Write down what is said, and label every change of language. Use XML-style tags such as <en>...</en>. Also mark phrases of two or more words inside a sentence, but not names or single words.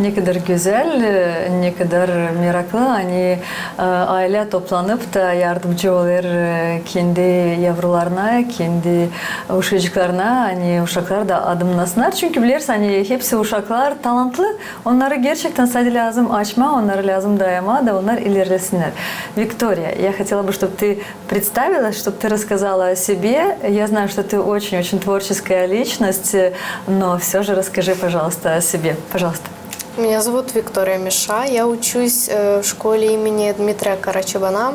<gag>Ne kadar güzel, ne kadar meraklı. Hani aile toplanıp da yardımcı olur kendi yavrularına, kendi uşaklarına. Hani uşaklar da adımlasınlar. Çünkü bilirsin hani hepsi uşaklar talantlı. Onları gerçekten sadece lazım açma, onları lazım даяма, да onlar ilerlesinler.</gag> <ru>Виктория, я хотела бы, чтобы ты представилась, чтобы ты рассказала о себе. Я знаю, что ты очень-очень творческая личность, но все же расскажи, пожалуйста, о себе. Пожалуйста. Меня зовут Виктория Миша. Я учусь в школе имени Дмитрия Карачабана.</ru>